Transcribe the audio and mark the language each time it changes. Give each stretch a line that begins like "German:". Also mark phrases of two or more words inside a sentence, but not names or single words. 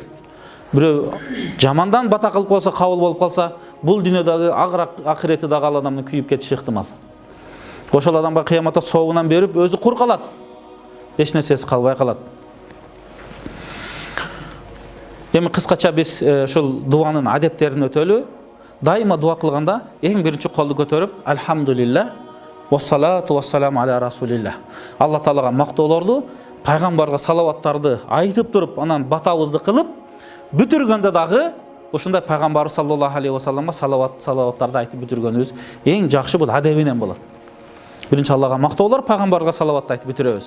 Kyrgyz: Бирөө жамандан бата кылып койсо, кабыл болуп калса, бул дүйнөдөгү акырети дагы ал адамдын күйүп кетиши ыктымал. Ошол адамга кыяматта сообунан берип, өзү кур калат. Эч нерсеси калбай калат. Эми кыскача биз ушул дуанын адептерин өтөлү. Дайыма дуа кылганда эң биринчи колду көтөрүп,
Arabic: "الحمد لله، والصلاة والسلام على رسول الله".
Kyrgyz: Алла Таалага мактоолорду, пайгамбарга салаваттарды айтып туруп, анан батабызды кылып, бүтүргөндө дагы ушундай пайгамбар
Arabic: صلى الله عليه وسلم
Kyrgyz: салаваттарды айтып бүтүргөнүбүз эң жакшы бул адебинен болот. Биринчи Аллага мактоолор, пайгамбарга салаватты айтып бүтүрөбүз.